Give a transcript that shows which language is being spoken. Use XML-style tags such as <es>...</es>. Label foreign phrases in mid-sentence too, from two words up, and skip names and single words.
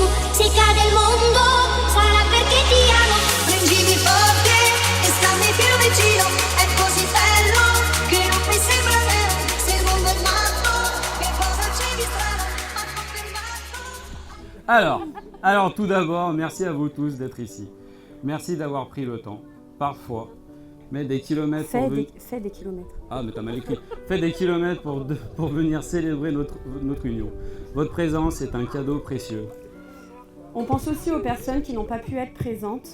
<it>Se cade il mondo, sarà perché ti amo. Prendimi forte e stammi più vicino. È così bello che non mi sembra vero. Se il mondo è matto, che cosa c'è di strano? Ma confermato.</it> <fr>Alors tout d'abord, merci à vous tous d'être ici. Merci d'avoir pris le temps, parfois, mais des kilomètres pour venir... Fais des kilomètres. Ah, mais t'as mal écrit. Fais des kilomètres pour venir célébrer notre union. Votre présence est un cadeau précieux. On pense aussi aux personnes qui n'ont pas pu être présentes.</fr>